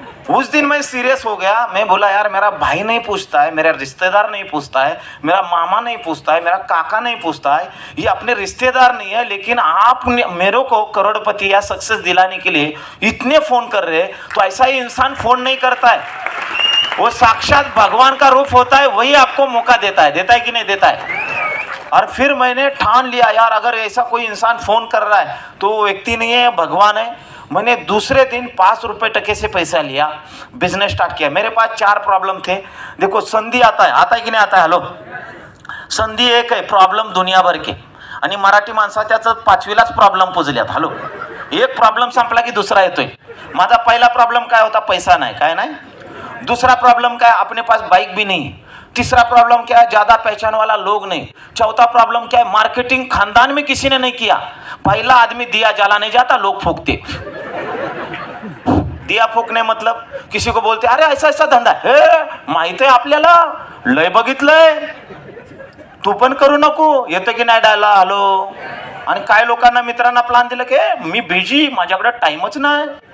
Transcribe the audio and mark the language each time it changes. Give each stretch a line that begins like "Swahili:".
Hindi: उस दिन मैं सीरियस हो गया, मैं बोला यार मेरा भाई नहीं पूछता है, मेरा रिश्तेदार नहीं पूछता है, मेरा मामा नहीं पूछता है, मेरा काका नहीं पूछता है, ये अपने रिश्तेदार नहीं है, लेकिन आप मेरे को करोड़पति या सक्सेस दिलाने के लिए इतने फोन कर रहे हैं, तो ऐसा ही इंसान फोन नहीं करता है, वो साक्षात भगवान का रूप होता है, वही आपको मौका देता है कि नहीं देता है। और फिर मैंने ठान लिया यार अगर ऐसा कोई इंसान फोन कर रहा है तो वो व्यक्ति नहीं है, भगवान है। मैंने दूसरे दिन 5 रुपए टके से पैसा लिया, बिजनेस स्टार्ट किया। मेरे पास 4 प्रॉब्लम थे। देखो संधी आता है कि नहीं आता है।
Marathi: हॅलो, संधी एक आहे, प्रॉब्लेम
Hindi: दुनिया भर के,
Marathi: आणि मराठी माणसाच्याच 5वीलाच प्रॉब्लेम पुजल्यात। हॅलो, एक प्रॉब्लेम संपला की दुसरा येतोय। माझा पहिला प्रॉब्लेम काय होता, पैसा नाही, काय नाही।
Hindi: दूसरा प्रॉब्लम क्या है, अपने पास बाइक भी नहीं। तीसरा प्रॉब्लम क्या है, ज्यादा पहचान वाला लोग नहीं। चौथा प्रॉब्लम क्या है, मार्केटिंग खानदान में किसी ने नहीं किया। पहला आदमी दिया जला नहीं जाता, लोग फूकते। दिया फूकने मतलब किसी को बोलते अरे ऐसा ऐसा धंदा है,
Marathi: माहित आहे आपल्याला, लय बघितलंय, तू पण करू नको, येतं की नाही डायला। हॅलो, आणि काय लोकांना मित्रांना प्लान दिलं की मी बिझी, माझ्याकडे टाइमच नाही।